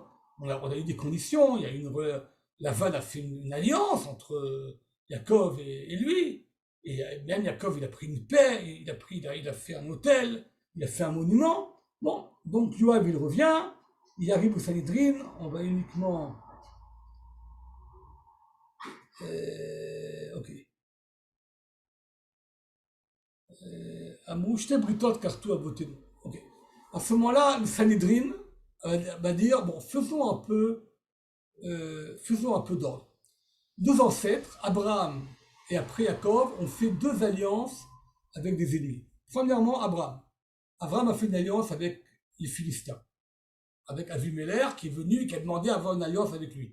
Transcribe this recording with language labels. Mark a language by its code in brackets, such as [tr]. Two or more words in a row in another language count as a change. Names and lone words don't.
[fr] On a eu des conditions, il y a une, Lavan a fait une alliance entre Yaakov et lui. Et même Yaakov, il a pris une paix, il a fait un hôtel, il a fait un monument. Bon, donc Yoav, il revient, il arrive au Sanhedrin, on va uniquement... ok. [he] אמרו שתי בריתות כרתו אבותינו. [fr] Ok. À ce moment-là, le Sanhedrin va dire, bon, faisons un peu d'ordre. Deux ancêtres, Abraham et après Yaakov, ont fait deux alliances avec des ennemis. Premièrement, Abraham. Abraham a fait une alliance avec les Philistins, avec Avimelech qui est venu et qui a demandé à avoir une alliance avec lui.